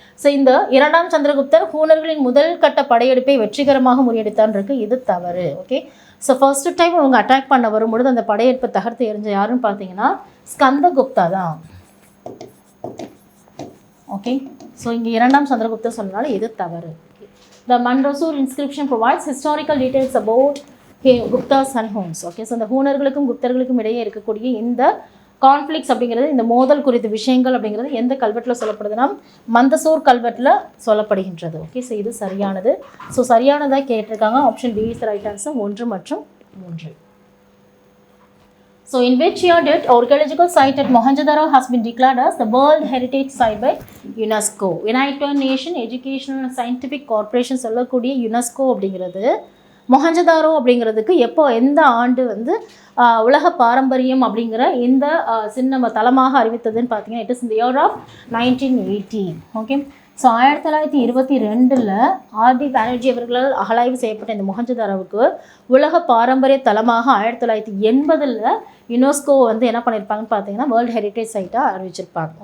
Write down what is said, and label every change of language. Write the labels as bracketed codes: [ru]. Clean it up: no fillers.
[ta] So இந்த இரண்டாம் சந்திரகுப்தர் ஹூனர்களின் முதல் கட்ட படையெடுப்பை வெற்றிகரமாக முறியடித்தான் இருக்கு, இது தவறு. ஓகே, ஸோ [en] first time [ta] அவங்க அட்டாக் பண்ண வரும்பொழுது அந்த படையெடுப்பை தகர்த்து எறிஞ்ச யாருன்னு பார்த்தீங்கன்னா ஸ்கந்தகுப்தா தான். ஓகே, ஸோ இங்கே இரண்டாம் சந்திரகுப்தர் சொன்னனால இது தவறு. [en] The Mandsaur inscription provides historical details about Guptas and Huns. [ta] Okay, so இந்த ஹூனர்களுக்கும் குப்தர்களுக்கும் இடையே இருக்கக்கூடிய இந்த கான்ஃப்ளிக்ஸ் அப்படிங்கிறது, இந்த மோதல் குறித்த விஷயங்கள் அப்படிங்கிறது எந்த கல்வெட்டில் சொல்லப்படுதுன்னா மந்தசோர் கல்வெட்டில் சொல்லப்படுகின்றது. ஓகே, ஸோ இது சரியானது. ஸோ சரியானதாக கேட்டிருக்காங்க. [en] option B is right answer, [ta] 1 மற்றும் 3. [en] So in which year did archaeological site at Mohenjo-daro has been declared as the World Heritage Site by UNESCO? [ta] United Nations Educational and Scientific Corporation சொல்லக்கூடிய UNESCO அப்படிங்கிறது மொஹஞ்சதாரோ அப்படிங்கிறதுக்கு எப்போ, எந்த ஆண்டு வந்து உலக பாரம்பரியம் அப்படிங்கிற இந்த சின்ன தலமாக அறிவித்ததுன்னு பார்த்தீங்கன்னா [en] It is in the year of 1980. [ta] Okay, so 1922 RT Banerjee அவர்களால் அகலாய்வு செய்யப்பட்ட இந்த மொஹஞ்சதாரோவுக்கு உலக பாரம்பரிய தலமாக 1980 யுனெஸ்கோ வந்து என்ன பண்ணியிருப்பாங்கன்னு பார்த்தீங்கன்னா வேர்ல்டு ஹெரிட்டேஜ் சைட்டாக அறிவிச்சிருப்பாங்க.